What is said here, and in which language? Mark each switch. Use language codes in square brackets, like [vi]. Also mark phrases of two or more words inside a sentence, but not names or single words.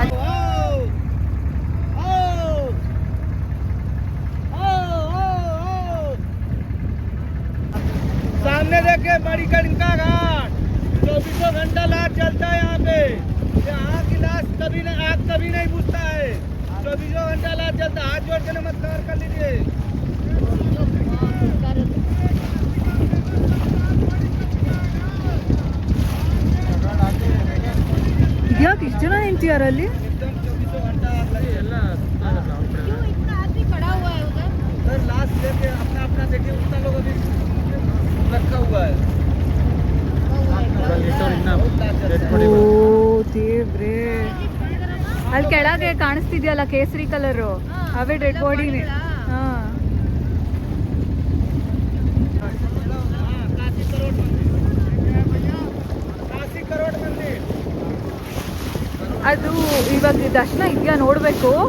[hi] सामने देखिए मणिकर्णिका घाट, 24 घंटा लाइट जलता है यहाँ पे। यहाँ की लाश आग कभी नहीं बुझता है, 24 घंटा लाइट जलता है। हाथ जोड़ के नमस्कार कर लीजिए। [kn] ಇದ್ಯಾಕೆ ಇಷ್ಟು ಜನ ನಿಂತಿಯಾರಲ್ಲಿ? [hi] एकदम 24 घंटा क्यों इतना आदमी खड़ा हुआ है उधर? सर लास्ट लेके अपना अपना देखिए, उतना लोग अभी रखा हुआ है। [kn] ಓ ದೇವ್ರೇ, ಅಲ್ಲಿ ಕೆಳಗೆ ಕಾಣಿಸ್ತಿದ್ಯಲ್ಲ ಕೇಸರಿ ಕಲರು, ಅವೇ [en] dead bodyne. [kn] ಹಾಂ, ಅದು ಇವಾಗ ದರ್ಶನ ಇದೆಯಾ ನೋಡಬೇಕು.